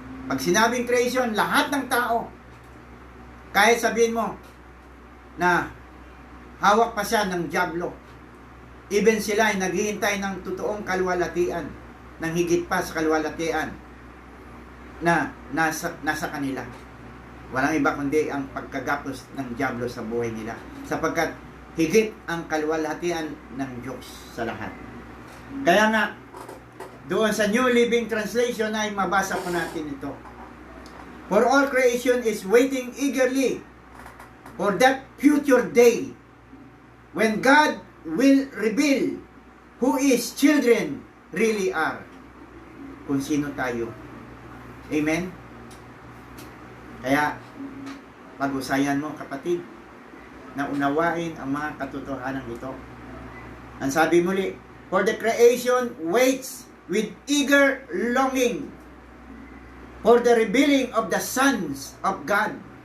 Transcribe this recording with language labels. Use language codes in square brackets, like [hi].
[tl] Pag sinabing creation, lahat ng tao, kahit sabihin mo na hawak pa siya ng dyablo, even sila ay naghihintay ng totoong kaluwalhatian, ng higit pa sa kaluwalhatian na nasa kanila. Walang iba kundi ang pagkagapos ng dyablo sa buhay nila, sapagkat higit ang kaluwalhatian ng Diyos sa lahat. Kaya nga, Doon sa New Living Translation ay mabasa po natin ito. [en] For all creation is waiting eagerly for that future day when God will reveal who His children really are. [tl] Kung sino tayo. Amen? Kaya, pag-usayan mo, kapatid, na unawain ang mga katotohanan ito. Ang sabi muli, [en] for the creation waits with eager longing for the revealing of the sons of God.